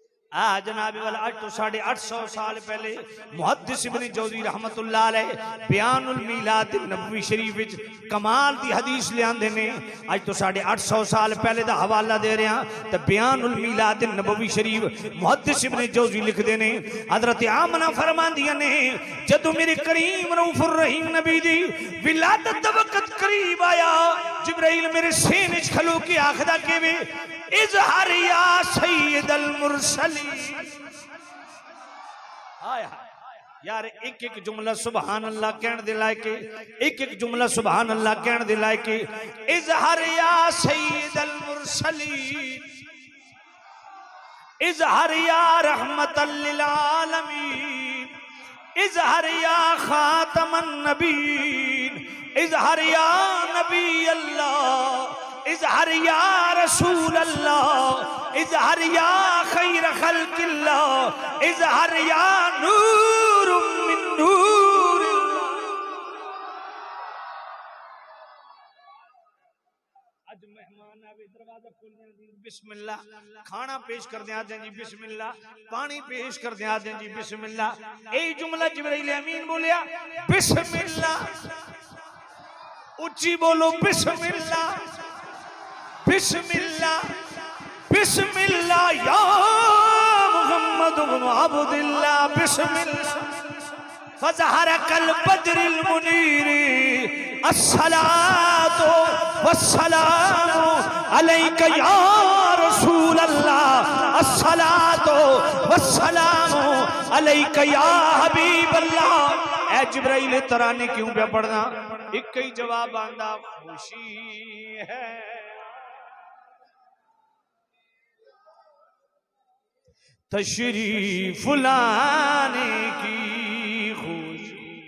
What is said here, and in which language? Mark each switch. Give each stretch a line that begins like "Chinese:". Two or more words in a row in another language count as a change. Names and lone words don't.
Punjabi: جناب والا اج توں 850 سال پہلے محدث ابن جوزی
Arabic: رحمة الله عليه
Punjabi: بیان المیلاد النبوی شریف وچ کمال دی حدیث لے آندے نے. اج توں 850 سال پہلے دا حوالہ دے رہے ہیں. تو بیان المیلاد النبوی شریف محدث ابن جوزی لکھدے نے حضرت آمنہ فرماندیاں نے جدوں میرے کریم
Arabic: رؤوف رحيم
Punjabi: نبی دی ولادت دا وقت قریب آیا جبرائیل میرے سرہانے چ کھلو کے آکھدا کہ وے
Arabic: اظهر يا سيد المرسلين.
Punjabi: ہائے ہائے یار ایک ایک جملہ
Arabic: سبحان الله
Punjabi: کہنے دے لائق، ایک ایک جملہ
Arabic: سبحان الله
Punjabi: کہنے دے لائق.
Arabic: اظهر يا سيد المرسلين، اظهر يا رحمة للعالمين, اظهر يا خاتم النبيين، اظهر يا نبي الله، اظهر يا رسول الله، اظهر يا خير خلق الله، اظهر يا نور من نور.
Punjabi: اج مہمان آوے دروازہ کھولنے دی بسم اللہ، کھانا پیش کر دے آں تے جی بسم اللہ، پانی پیش کر دے آں تے جی بسم اللہ. یہی جملہ جبرائیل امین بولیا بسم اللہ، اچی بولو
Arabic: بسم الله، بسم الله، بسم الله يا محمد بن عبد الله، بسم الله فظهر كالبدر المنير, الصلاة والسلام عليك يا رسول الله، الصلاة والسلام عليك يا حبيب الله.
Punjabi: اے جبرائیل ترانے کیوں پے پڑھنا؟ ایک ہی جواب آندا
Urdu: خوشی ہے تشریف لانے کی خوشی.